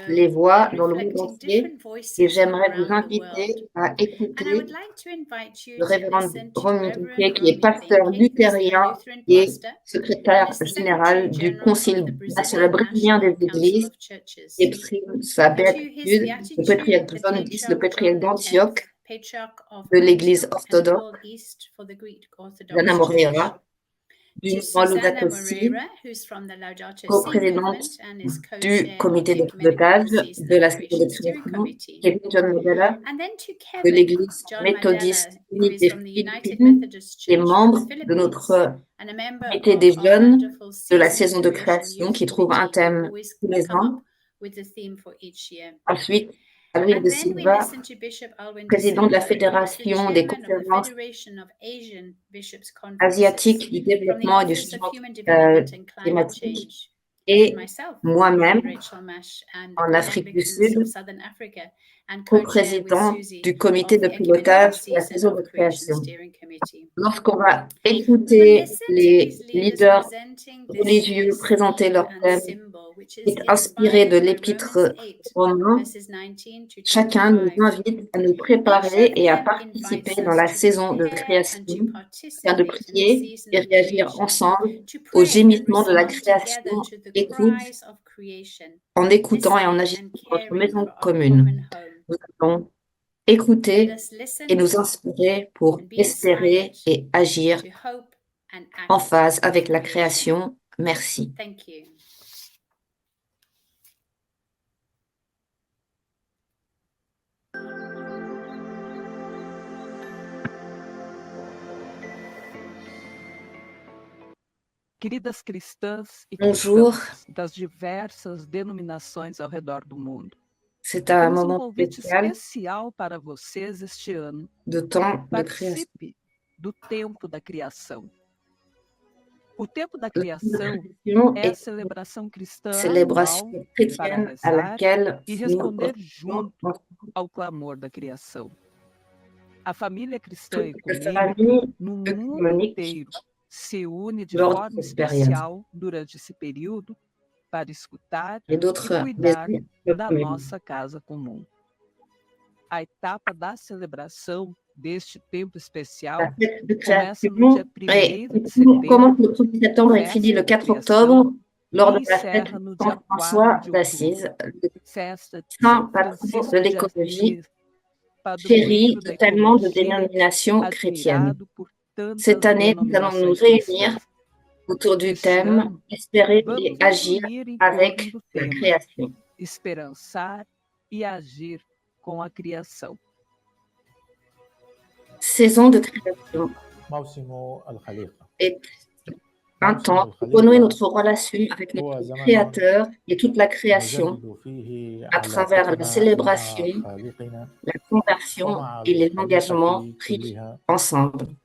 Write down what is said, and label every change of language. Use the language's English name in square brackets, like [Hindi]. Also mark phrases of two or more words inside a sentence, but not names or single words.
[French] les voix dans le monde [English] reflecting [French] entier [English] different [French] et [English] voices from [French] j'aimerais vous [English] around the world. [French] inviter à [English] And I [French] écouter [English] would like to invite you [French] le [English] to [French] révérend [English] listen to [French] Romy [English] Reverend [French] Bouquet, qui est [English] Romy [French] pasteur [English] Benke, who's the [French] luthérien [English] Lutheran [French] et [English] pastor and [French] secrétaire [English] is the [French] général [English] Secretary [French] du [English] General of [French] Concile [English] the [French] national [English] Brazilian [French] brésilien des [English] National Council [French] Églises [English] of Churches. [French] et prime sa [English] To his [French] béatitude, le [English] beatitude, [French] patriarche [English] the [French] John X, le [English] Patriarch [French] patriarche [English] John X, [French] d'Antioche, [English] Patriarch of [French] de l'Église [English] Antioch and [French] orthodoxe, [English] called East for the Greek Orthodox [French] Dana [English] Church. [French] Moreira, du [English] To [French] mouvement [English] Susanna [French] Laudato Si, [English] Moreira, who's from the Laudato Si [French] coprésidente [English] movement and is [French] du [English] co-chair of [French] comité [English] the [French] de pilotage [English] Ecumenical [French] de la [English] Season of [French] saison de [English] Creation Steering [French] création, [English] Committee. [French] Kevin John Modella, [English] And then to [French] de [English] Kevin [French] l'Église [English] John [French] méthodiste [English] Mandela, [French] unie [English] who is [French] des [English] from the United [French] Philippines [English] Methodist [French] et [English] Church from [French] membre [English] the [French] de [English] Philippines [French] notre [English] and a member [French] comité [English] of [French] des [English] our [French] jeunes [English] wonderful [French] de la [English] Season [French] saison [English] of [French] de [English] Creation [French] création [English] Youth [French] qui trouve un [English] Committee, who [French] thème [English] always [French] tous les [English] come [French] ans. [English] up with the theme for each year. [French] Ensuite, Alwyn [English] And [French] de [English] then we [French] Silva, [English] listen to Bishop Alwyn de [French] président de la [English] Silva, who is the [French] Fédération des [English] chairman of the [French] conférences [English] Federation of Asian Bishops' Conferences [French] asiatiques du [English] from the [French] développement et du [English] Office of [French] changement [English] Human Development and Climate [French] climatique, [English] Change. And then [French] et [English] myself, [French] moi-même, [English] Rachel Mash, and the [French] en [English] Green [French] Afrique du [English] Anglicans [French] Sud, [English] of Southern Africa, and co-chair with [French] co-président [English] Susie [French] du comité [English] of [French] de [English] the Ecumenical [French] pilotage de la [English] Season [French] saison [English] of [French] de [English] Creation [French] création. [English] Steering Committee. [French] Lorsqu'on va [English] We will [French] écouter [English] listen to [French] les [English] these leaders [French] leaders [English] presenting this [French] religieux [English] year's [French] présenter [English] theme [French] leurs [English] and [French] thèmes [English] symbol [French] est inspiré de l'Épître aux Romains. Chacun nous invite à nous préparer et à participer dans la saison de création, afin de prier et réagir ensemble au gémissement de la création, en écoutant et en agissant dans notre maison commune. Nous allons écouter et nous inspirer pour espérer et agir en phase avec la création. Merci. [Portuguese] Queridas cristãs e [French] Bonjour. [Portuguese] cristãos das diversas denominações ao redor do mundo. [French] C'est un [Portuguese] Temos [French] moment [Portuguese] convite [French] spécial [Portuguese] especial para vocês este ano. [French] de temps de création. [Portuguese] Participe do tempo da criação. O tempo da [French] La [Portuguese] criação [French] création [Portuguese] é a [French] est [Portuguese] célébration cristã [French] une célébration [Portuguese] anual para [French] chrétienne à [Portuguese] rezar [French] laquelle [Portuguese] e [French] nous [Portuguese] responder junto ao clamor da criação. A família cristã [French] toute la [Portuguese] ecumênica [French] famille [Portuguese] no mundo [French] œcuménique [Portuguese] inteiro se une de [French] lors de [Portuguese] forma [French] cette période. [Portuguese] especial durante esse período para escutar [French] et [Portuguese] e [French] d'autres [Portuguese] cuidar [French] maisons [Portuguese] da [French] œcuméniques. [Portuguese] nossa casa comum. A etapa da celebração deste tempo [French] La [Portuguese] especial [French] fête de [Portuguese] começa no dia [French] création [Portuguese] 1º de setembro, [French] commence le 1er septembre et finit le 4 octobre lors de [Portuguese] e [French] la fête [Portuguese] encerra no [French] de [Portuguese] dia [French] Saint François [Portuguese] 4 de [French] d'Assise, [Portuguese] outubro. [French] le [Portuguese] Festa de [French] saint [Portuguese] São [French] patron [Portuguese] Francisco [French] de [Portuguese] de [French] l'écologie, [Portuguese] Assis, padroeiro [French] chéri [Portuguese] da [French] de tellement de [Portuguese] ecologia, [French] dénominations chrétiennes. [Portuguese] admirado por tantas [French] Cette année, nous allons nous [Portuguese] denominações [French] réunir [Portuguese] cristãs. [French] autour du [Portuguese] Este [French] thème [Portuguese] ano, [French] espérer et [Portuguese] vamos nos [French] agir [Portuguese] unir em [French] avec [Portuguese] torno do [French] la [Portuguese] tema [French] création. [Portuguese] esperançar e agir com a criação. [French] Saison de création est un temps pour renouer notre relation avec notre Créateur et toute la création à travers la célébration, la conversion et les engagements pris ensemble.